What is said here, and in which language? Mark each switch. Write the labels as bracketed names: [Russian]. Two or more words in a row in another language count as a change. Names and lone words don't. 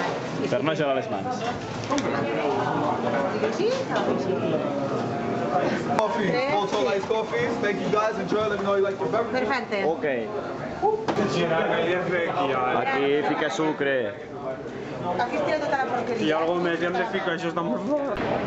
[Catalan] Per no gelar les mans. Digue sí? [English] Coffee, full tall iced coffees. Thank you guys. Enjoy. Let me know you like your beverage. [Catalan] Perfecte. Ok. Aquí fica sucre. Aquí es tira tota la porqueria. I algo més i hem de ficar això està molt fort.